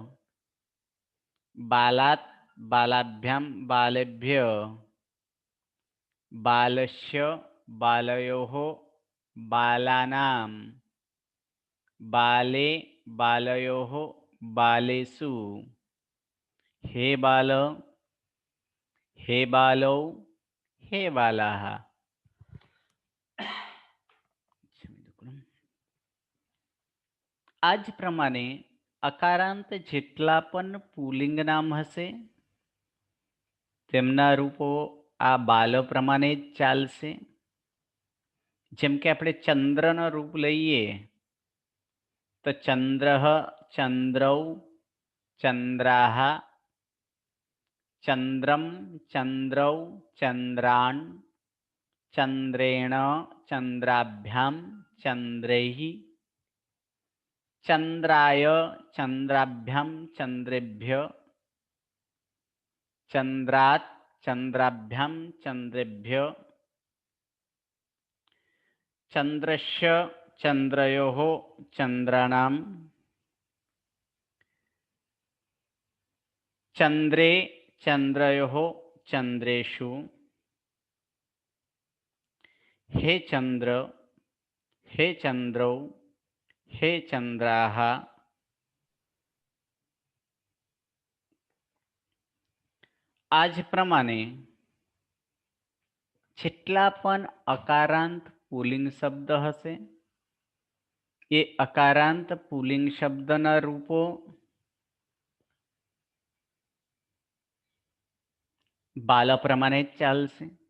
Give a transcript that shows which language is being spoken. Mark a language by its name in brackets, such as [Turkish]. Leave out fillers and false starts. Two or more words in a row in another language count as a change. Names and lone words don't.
[Sanskrit] बालात् बालाभ्यां बालेभ्यः बालस्य बालयोः बालानां बाले बालयोः बालेषु हे बाल हे बालौ हे बालाः। [Gujarati] આ જ પ્રમાણે અકારાંત જેટલા પણ પુલ્લિંગ નામ હશે તેમના રૂપો આ બાલ પ્રમાણે જ ચાલશે. જેમ કે આપણે ચંદ્રનો રૂપ લઈએ તો [Sanskrit] ચંદ્રઃ ચંદ્રૌ ચંદ્રાઃ ચંદ્રમ ચંદ્રૌ ચંદ્રાણ ચંદ્રેણ ચંદ્રાભ્યામ ચંદ્રૈઃ चंद्राय चंद्राभ्याम चंद्रेभ्य चंद्रात् चंद्राभ्याम चंद्रेभ्य चंद्रस्य चंद्रयोः चंद्राणां चंद्रे चंद्रयोः चंद्रेषु हे चंद्र हे चंद्रौ हे चंद्राः. [Gujarati] આ જ પ્રમાણે જેટલા પણ અકારાંત પુલ્લિંગ શબ્દ હશે એ અકારાંત પુલ્લિંગ શબ્દના રૂપો બાલ પ્રમાણે જ ચાલશે.